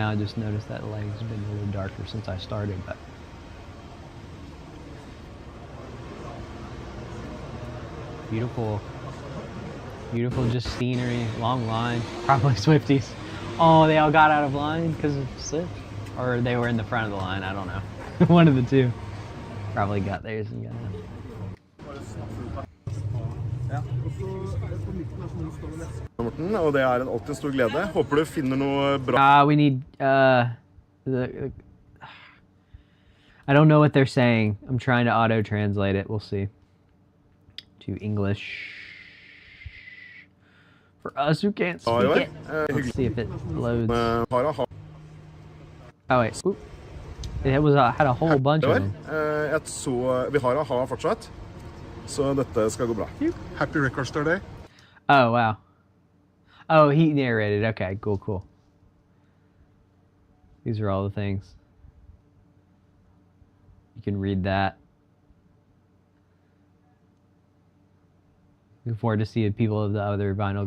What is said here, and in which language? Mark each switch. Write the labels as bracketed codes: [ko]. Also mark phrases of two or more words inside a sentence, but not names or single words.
[en] I just noticed that the lighting's been a little darker since I started, but beautiful, beautiful just scenery, long line, probably Swifties. Oh, they all got out of line because of slip, or they were in the front of the line, I don't know. One of the two. Probably got theirs and got out. [no] Morten, og det er alltid en stor glede. Håper du finner noe bra. [en] We need, I don't know what they're saying. I'm trying to auto-translate it. We'll see. To English. For us who can't speak it. Let's see if it loads. Oh wait, oop. It was had a whole bunch of them. [no] Vi har AHA fortsatt, så dette skal gå bra. [en] Happy Record Store Day. Oh, wow. Oh, he narrated. Okay, cool, cool. These are all the things. You can read that. Looking forward to seeing people of the other vinyl.